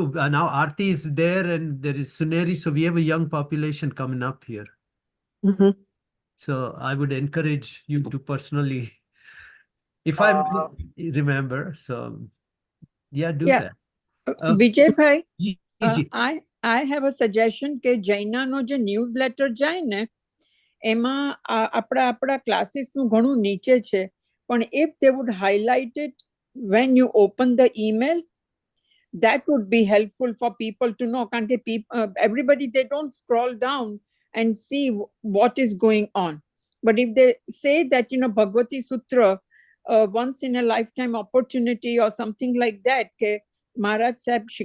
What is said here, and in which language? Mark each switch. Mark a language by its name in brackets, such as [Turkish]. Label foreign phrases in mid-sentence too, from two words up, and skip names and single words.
[English] Now Aarti is there and there is Suneri, so we have a young population coming up here. Mm-hmm. So I would encourage you to personally, if I remember. So yeah, do that. Vijay bhai, I have a suggestion [Gujarati] કે જૈના નો જે ન્યૂઝલેટર જાય ને એમાં આપણા ક્લાસીસ નું ઘણું નીચે છે, પણ [English] if they would highlight it when you open the email, that would be helpful for people to know. [Gujarati] કારણ કે [English] everybody, they don't scroll down and see what is going on. But if they say that, you know, Bhagvati Sutra, once in a lifetime opportunity or something like that, ke Maharaj Saheb